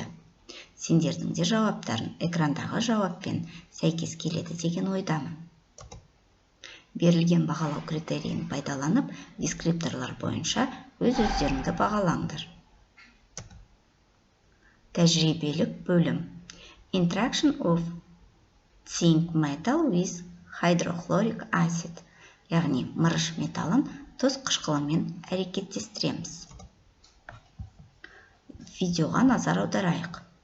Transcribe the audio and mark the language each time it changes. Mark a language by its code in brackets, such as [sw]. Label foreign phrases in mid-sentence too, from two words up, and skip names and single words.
[kk] Сендердің де жауаптарын экрандағы жауаппен сәйкес келеді деген ойдамын. Берілген бағалау критерийін пайдаланып, дескрипторлар бойынша өз-өздеріңді бағалаңдар. Тәжірибелік бөлім. [en] Interaction of zinc metal with hydrochloric acid. [kk] Яғни мырыш металын тұз қышқылымен әрекеттестіреміз. Видеоға назар аударайық.